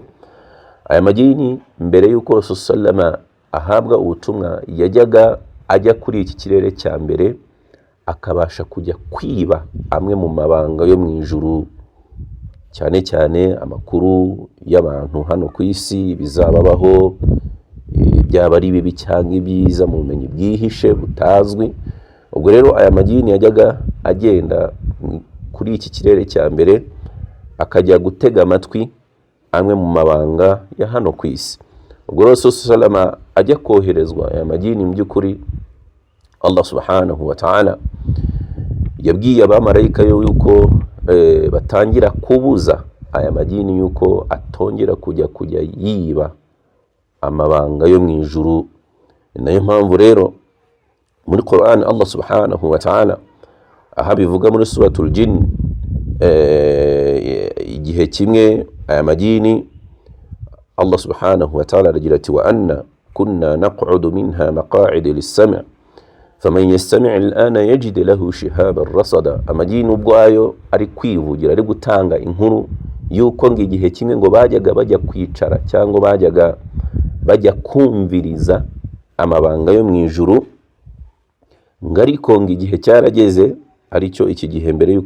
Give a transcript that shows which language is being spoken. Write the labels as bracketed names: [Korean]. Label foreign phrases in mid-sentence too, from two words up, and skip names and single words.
[Kinyarwanda] Aya majini mbere y'uko Rasul sallama ahabwa ubutumwa yajyaga ajya kuri iki kirere cya mbere akabasha kujya kwiba amwe mu mabanga yo mu ijuru, cyane cyane amakuru y'abantu hano ku isi bizababaho, byaba ari bibi cyangwa ibyiza mu bumenyi bwihishe butazwi. Ubwo rero aya majini yajyaga agenda kuri iki kirere cya mbere akajya gutega amatwi amwe mu mabanga ya hano ku isi. Ubwo Rasul sallama ajya koherezwa aya majini, mu by'ukuri [Arabic] الله سبحانه وتعالى [Kinyarwanda] yabwiye abamarayika yuko batangira kubuza aya majini yuko atongera kujya yiba amabanga yo mu ijuru. Nayo mpamvu rero muri Qur'an [Arabic] الله سبحانه وتعالى [Kinyarwanda] aha bivuga muri [Arabic] سورة الجن, [Kinyarwanda] igihe kimwe aya majini [Arabic] الله سبحانه وتعالى [Kinyarwanda] aragira ati [Arabic] وأنا كنا نقعد منها مقاعد للسمع فمن يستمع الآن يجد له شهابا رصدا. [Kinyarwanda] Amajini ubwayo ari kwivugira, ari gutanga inkuru yuko ngo igihe kimwe ngo bajya kwicara cyangwa bajya kumviriza amabanga yo mu ijuru, ngo ariko ngo igihe cyarageze, aricyo iki gihe mbere y'uko